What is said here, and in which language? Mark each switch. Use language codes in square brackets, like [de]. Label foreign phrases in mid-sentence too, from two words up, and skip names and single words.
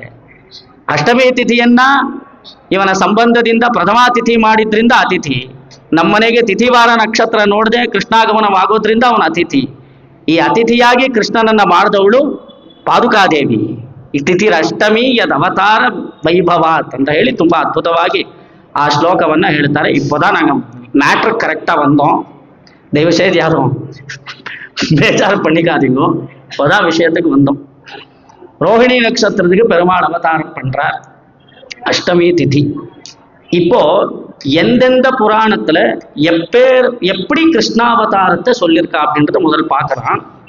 [kn] ಅಷ್ಟಮಿ ತಿಥಿಯನ್ನ ಇವನ ಸಂಬಂಧದಿಂದ ಪ್ರಥಮಾತಿಥಿ ಮಾಡಿದ್ರಿಂದ ಅತಿಥಿ. ನಮ್ಮನೆಗೆ ತಿಥಿವಾರ ನಕ್ಷತ್ರ ನೋಡದೆ ಕೃಷ್ಣಾಗಮನವಾಗೋದ್ರಿಂದ ಅವನ ಅತಿಥಿ. ಈ ಅತಿಥಿಯಾಗಿ ಕೃಷ್ಣನನ್ನ ಮಾಡಿದವಳು ಪಾದುಕಾದೇವಿ. ಈ [sa] ತಿಥಿರ ಅಷ್ಟಮಿ ಯದ್ ಅವತಾರ ವೈಭವಾತ್ [kn] ಅಂತ ಹೇಳಿ ತುಂಬಾ ಅದ್ಭುತವಾಗಿ ಆ ಶ್ಲೋಕವನ್ನ ಹೇಳ್ತಾರೆ. [ta] இப்போதான் நாங்க மேட்ரு கரெக்டா வந்தோம். தயவு செய்து யாரும் பேஜார் பண்ணிக்காதீங்க. இப்போதான் விஷயத்துக்கு வந்தோம். ரோஹிணி நட்சத்திரத்துக்கு பெருமாள் அவதாரம் பண்றார். அஷ்டமி திதி. இப்போ எந்தெந்த புராணத்துல எப்படி கிருஷ்ணாவதாரத்தை சொல்லியிருக்கா அப்படின்றத முதல் பார்க்கலாம்.